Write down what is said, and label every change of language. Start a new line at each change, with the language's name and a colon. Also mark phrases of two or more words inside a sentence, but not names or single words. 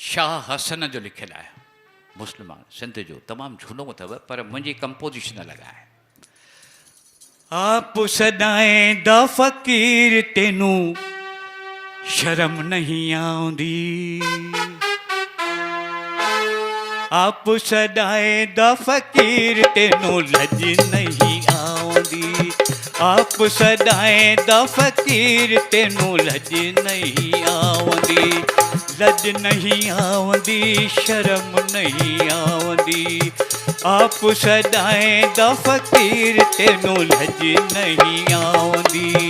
Sindhi: शाह हसन जो लिखियलु आहे, मुस्लमान सिंध जो, तमामु झूनो अथव पर मुंहिंजी कंपोजिशन अलॻि आहे।
Punjabi: ਆਪ ਸਦਾਈਂਦਾ ਫ਼ਕੀਰ ਤੈਨੂੰ ਸ਼ਰਮ ਨਹੀਂ ਆਉਂਦੀ, ਆਪ ਸਦਾਈਂਦਾ ਫ਼ਕੀਰ ਤੈਨੂੰ ਲੱਜ ਨਹੀਂ ਆਉਂਦੀ, ਆਪ ਸਦਾਈਂਦਾ ਫ਼ਕੀਰ ਤੈਨੂੰ ਲੱਜ ਨਹੀਂ ਆਉਂਦੀ, ਲੱਜ ਨਹੀਂ ਆਉਂਦੀ ਸ਼ਰਮ ਨਹੀਂ ਆਉਂਦੀ, ਆਪ ਸਦਾਈਂਦਾ ਫ਼ਕੀਰ ਤੈਨੂੰ ਲੱਜ ਨਹੀਂ ਆਉਂਦੀ।